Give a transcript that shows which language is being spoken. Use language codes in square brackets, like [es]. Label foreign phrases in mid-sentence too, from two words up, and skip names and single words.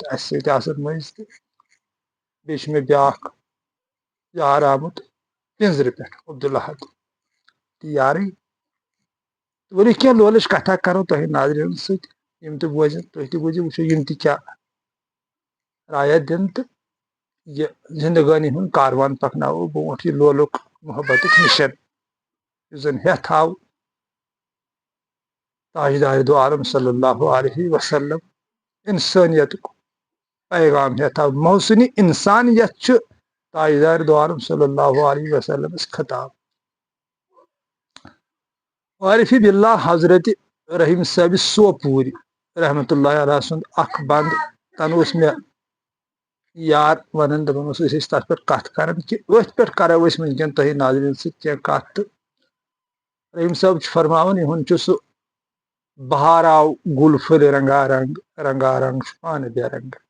[ks] اَسہِ سۭتۍ آسان مٔنٛزۍ تہٕ بیٚیہِ چھُ مےٚ بیٛاکھ یار آمُت پِنزرٕ پٮ۪ٹھ عبدالحد تہِ یارٕے ؤلِو کینٛہہ لولٕچ کتھا کرو تۄہہِ ناظریٖنن سۭتۍ یِم تہِ بوزن تُہۍ تہِ بوٗزِو وٕچھو یِم تہِ کیٛاہ رایا دِن تہٕ یہِ زندگٲنی ہُنٛد کاروان پکناوو برونٛٹھ یہِ لولُک محبتُک مِشن یُس زن ہیٚتھ آو تاجدارِ دو عالم [ar] صلی اللہ علیہ وسلم [ks] انسٲنیتُک پیغام ہیٚتھ آو محسنِ انسانیت چھُ تاجدارِ دو عالم [ar] صلی اللہ علیہ [ks] وسلمس خطاب عارفِ باللہ حضرت رحیٖم صٲبِ سوپوٗرِ [ar] رحمتہ اللہ علیہ [ks] سُنٛد اکھ بنٛد تن اوس مےٚ یار ونان دپان اوس أسۍ ٲسۍ تتھ پٮ۪ٹھ کتھ کران کہِ أتھۍ پٮ۪ٹھ کرو أسۍ وٕنکیٚن تۄہہِ ناظریٖن سۭتۍ کینٛہہ کتھ تہٕ رحیٖم صٲب چھُ فرماوان یِہُنٛد چھُ سُہ بہار آو گُل پھٔلۍ رنگا رنگ رنگا رنگ چھُ پانہٕ بے رنگ